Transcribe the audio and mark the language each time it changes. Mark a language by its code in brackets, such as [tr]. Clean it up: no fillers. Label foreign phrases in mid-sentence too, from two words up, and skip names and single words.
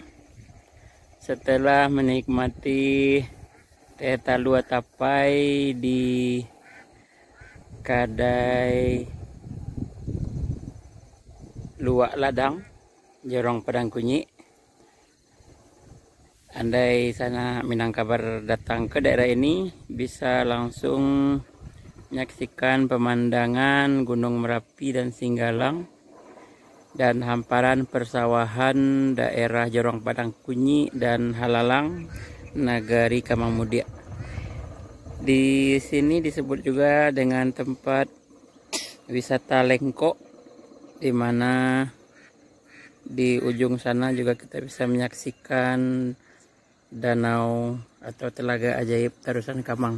[id] Setelah menikmati teh talua tapai di Kadai Luak Ladang, Jorong Padang Kunyi. Andai Sanak Minang kabar datang ke daerah ini, bisa langsung menyaksikan pemandangan Gunung Merapi dan Singgalang dan hamparan persawahan daerah Jorong Padang Kunyi dan Halalang, Nagari Kamang Mudia. Di sini disebut juga dengan tempat wisata Lengko, di mana di ujung sana juga kita bisa menyaksikan danau atau telaga ajaib Tarusan Kamang.